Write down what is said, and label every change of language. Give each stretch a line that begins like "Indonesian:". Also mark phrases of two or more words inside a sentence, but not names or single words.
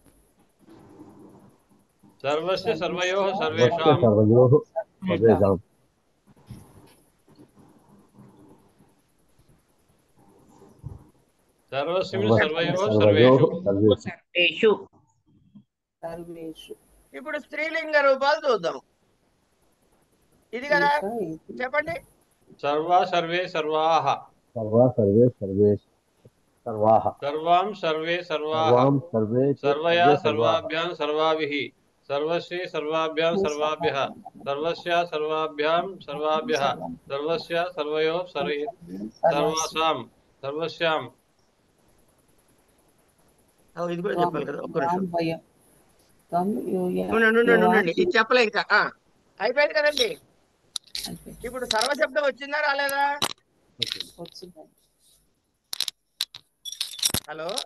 Sanskrit: सर्वस्य सर्वयोः सर्वस्य सर्वेषां सर्वयोः सर्वेषां सर्वस्मिन् सर्वस्य सर्वयोः सर्वयोः सर्वेषु सर्वेषु सर्वेषु सर्वेषु
Telugu: ఇప్పుడు స్త్రీలింగ రూపాలు చూద్దాం. ఇది కదా, చెప్పండి.
Sanskrit: सर्वा सर्वे सर्वाः सर्वा सर्वे सर्वे सर्वाः सर्वां सर्वे सर्वाः सर्वां सर्वे सर्वया सर्वे सर्वाः सर्वाभ्यां सर्वाभिः सर्वस्य सर्वाभ्यां सर्वाभ्यः सर्वस्य सर्वाभ्यां सर्वाभ्यः सर्वस्य सर्वयोः सर्वासां सर्वस्यां.
Telugu: ఇది కూడా చెప్పాలి కదా, ఒక్క నిమిషం భయం ఉండండి. ఇది చెప్పలే ఇంకా. అయిపోయింది కదండి. ఇప్పుడు సర్వశబ్దం వచ్చిందా రాలేదా? వచ్చిందండి. హలో,